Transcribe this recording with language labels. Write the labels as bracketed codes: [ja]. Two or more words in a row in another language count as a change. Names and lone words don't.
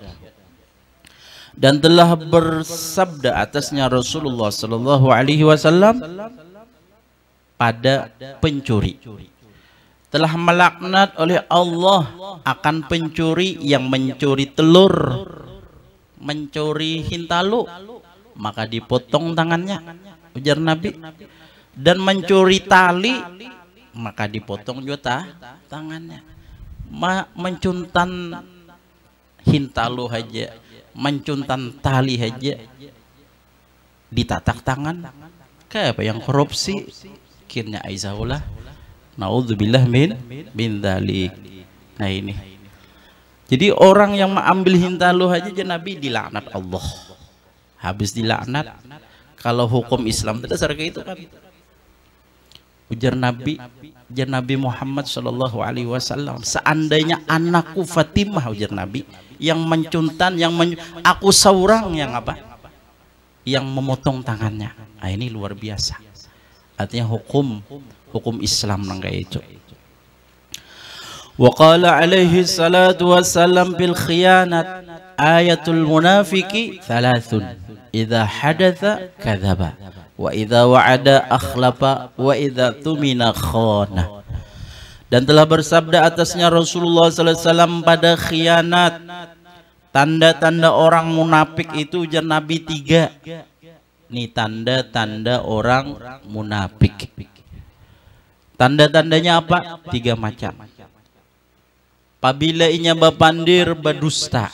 [bjn] Dan telah bersabda atasnya Rasulullah [ar] صلى الله عليه وسلم [bjn] pada pencuri, telah melaknat oleh Allah akan pencuri yang mencuri telur, mencuri hintalu, maka dipotong tangannya ujar Nabi. Dan mencuri tali maka dipotong juga tangannya. Mencuntan hintalu aja, mencuntan tali aja ditatak tangan. Kayak apa yang korupsi kirnya aizaullah [ar] نعوذ بالله من ذلك. [bjn] Nah ini jadi orang yang mengambil hintalu aja Nabi dilaknat Allah. Habis dilaknat, kalau hukum Islam dasar kayak itu kan. Ujar Nabi Muhammad [ar] صلى الله عليه وسلم, [bjn] seandainya anakku Fatimah ujar Nabi yang mencuntan, aku seorang yang apa? Yang memotong tangannya. Nah, ini luar biasa. Artinya hukum Islam nang kayak itu. [ar] وقال عليه الصلاة والسلام بالخيانة آية المنافق ثلاث إذا حدث كذب وإذا وعد أخلف وإذا اؤتمن خان. [bjn] Dan telah bersabda atasnya Rasulullah [ar] صلى الله عليه وسلم [bjn] pada khianat. Tanda-tanda orang munafik itu ujar Nabi 3. Nih tanda-tanda orang munafik. Tanda-tandanya apa? 3 macam. Apabila inya bapandir berdusta.